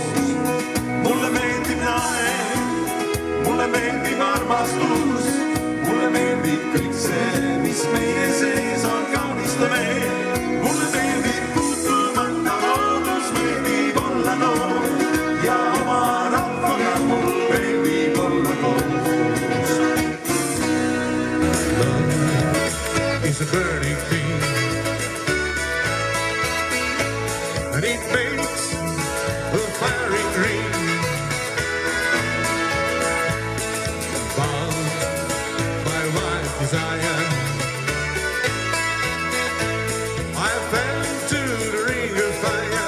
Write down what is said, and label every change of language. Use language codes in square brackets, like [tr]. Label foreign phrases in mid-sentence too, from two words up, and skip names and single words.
[et] Mulle meeldib laev, mulle meeldib armastus, mulle meeldib kõik see, mis meie sees on kauniste veel. Mulle meeldib puutumata loodus, meeldib olla noor ja oma rahvaga mul meeldib olla koos. [en] Love is a burning thing, and it makes a fiery dream. Bound by wild desire, I fell into the ring of fire.